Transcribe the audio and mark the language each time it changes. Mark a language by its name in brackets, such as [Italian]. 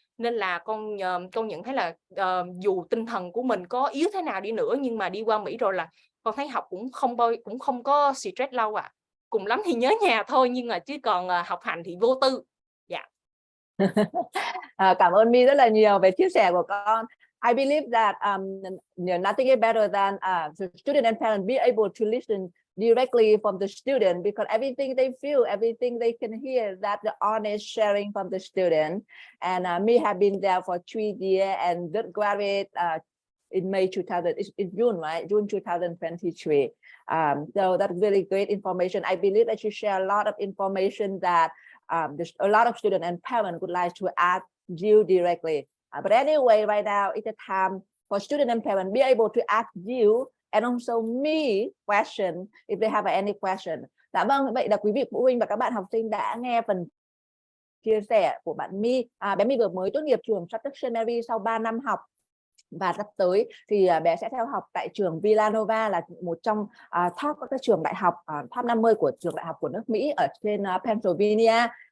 [Vietnamese] Nên là con nhận thấy là dù tinh thần của mình có yếu thế nào đi nữa, nhưng mà đi qua Mỹ rồi là con thấy học cũng không có stress lâu ạ. Cùng lắm thì nhớ nhà thôi, nhưng mà chứ còn học hành thì vô tư. Dạ. Cảm ơn My rất là nhiều về chia sẻ của con. [English] I believe that nothing is better than the student and parent be able to listen directly from the student, because everything they feel, everything they can hear, that the honest sharing from the student. And me have been there for 3 years and just graduate in in June, right? June 2023. So that's really great information. I believe that you share a lot of information that a lot of students and parents would like to ask you directly. But anyway, right now it's a time for students and parents be able to ask you and also me question if they have any question. [Vietnamese] Dạ vâng, vậy là quý vị phụ huynh và các bạn học sinh đã nghe phần chia sẻ của bạn My. Bé My vừa mới tốt nghiệp trường Shattuck-St sau 3 năm học. Và sắp tới thì bé sẽ theo học tại trường Villanova, là một trong top các trường đại học top 50 của trường đại học của nước Mỹ ở trên Pennsylvania.